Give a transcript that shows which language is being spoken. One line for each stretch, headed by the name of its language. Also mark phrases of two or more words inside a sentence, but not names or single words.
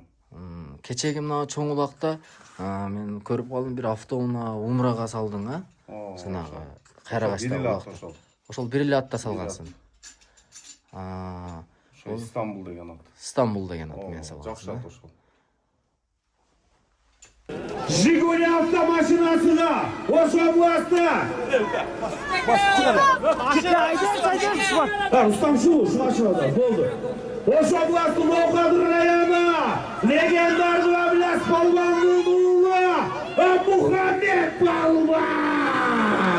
Kyrgyz: Кечеги мына чоң улакта мен көрүп калдым, бир автоунаа умрага салдың, а? Жанагы Кайрагачта улакта. Ошол бир эле атта салгансың. Ошо Истанбул деген ат. Истанбул деген ат менен салгансың. Жакшы ат ошол.
Uzbek: Jiguli avtomashinasida o'sha bo'sda. Rustam shu mashinada bo'ldi. O'sha bo'sda Noqodir rayoni legendar Ablas polvonning o'g'li Muhammad polvon.